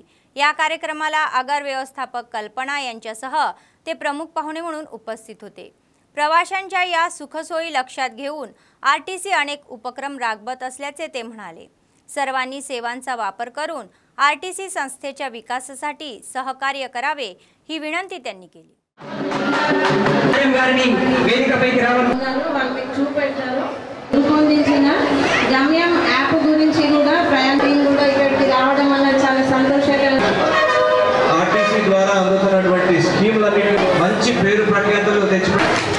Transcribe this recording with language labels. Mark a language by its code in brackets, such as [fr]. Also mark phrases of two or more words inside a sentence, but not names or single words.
[mr] या कार्यक्रमाला आगार व्यवस्थापक कल्पना यांच्यासह ते प्रमुख पाहुणे म्हणून उपस्थित होते. प्रवाशांच्या या सुखसोयी लक्षात घेऊन आरटीसी अनेक उपक्रम राबवत असल्याचे ते म्हणाले. सर्वांनी सेवांचा वापर करून आरटीसी संस्थेच्या विकासासाठी सहकार्य करावे ही विनंती त्यांनी केली. [te] రూపొందించిన గమ్యం యాప్ గురించి కూడా ప్రయాణికులు కూడా ఇక్కడికి రావడం వల్ల చాలా సంతోషకరం. ఆర్టీసీ ద్వారా అందుతున్నటువంటి స్కీములన్నీ మంచి పేరు ప్రఖ్యాతులు తెచ్చుకుంటారు.